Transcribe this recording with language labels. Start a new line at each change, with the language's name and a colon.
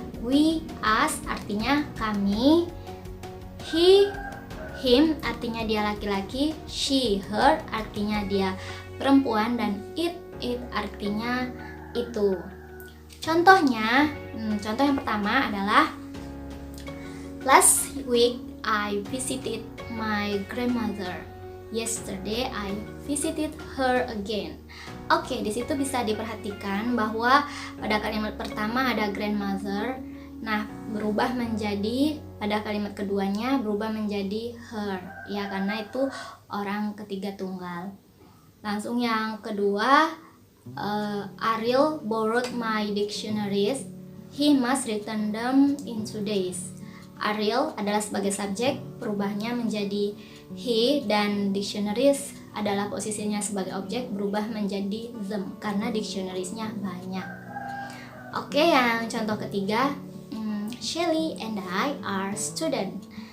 Indonesian: We, us artinya kami. He, him artinya dia laki-laki. She, her artinya dia perempuan. Dan it artinya itu. Contohnya, contoh yang pertama adalah
English: last week I visited my grandmother. Yesterday I visited her again.
Indonesian: Oke, di situ bisa diperhatikan bahwa pada kalimat pertama ada grandmother. Nah, berubah menjadi pada kalimat keduanya berubah menjadi her. Ya, karena itu orang ketiga tunggal. Langsung yang kedua, Ariel
English: borrowed my dictionaries. He must return them in 2 days.
Indonesian: Ariel adalah sebagai subjek, berubahnya menjadi he, dan dictionaries adalah posisinya sebagai objek, berubah menjadi them karena dictionariesnya banyak. Oke, yang contoh ketiga, Shelly
English: and I are student.